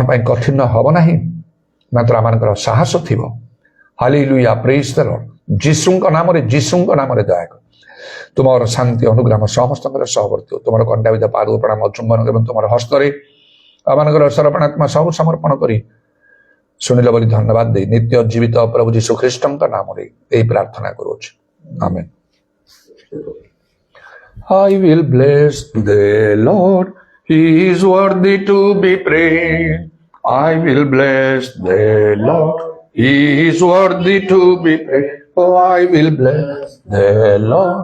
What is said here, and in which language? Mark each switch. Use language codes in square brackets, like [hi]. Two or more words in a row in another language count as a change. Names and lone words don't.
[or] ପାଇଁ କଠିନ ହବ ନାହିଁ ମାତ୍ର ଆମମାନଙ୍କର ସାହସ ଥିବ ହାଲେଲୁୟା [en] praise the Lord [or] ଯୀଶୁଙ୍କ ନାମରେ ଦୟା କର ତୁମର ଶାନ୍ତି ଅନୁଗ୍ରହ ସମସ୍ତଙ୍କର ସହବର୍ତ୍ତୀ ତୁମର କଣ୍ଟାବିଧ ପାଦ ପ୍ରଣାମ ଚୁମ୍ବନ ଏବଂ ତୁମର ହସ୍ତରେ ଆମମାନଙ୍କର ସମର୍ପଣାତ୍ମା ସବୁ ସମର୍ପଣ କରି ଶୁଣିଲ ବୋଲି ଧନ୍ୟବାଦ ଦେଇ ନିତ୍ୟ ଜୀବିତ ପ୍ରଭୁ ଯୀଶୁ ଖ୍ରୀଷ୍ଟଙ୍କ ନାମରେ ଏହି ପ୍ରାର୍ଥନା କରୁଅଛି ଆମେନ୍ [en] I will bless the Lord. He is worthy to be praised. I will bless the Lord. He is worthy to be praised. Oh, I will bless the Lord.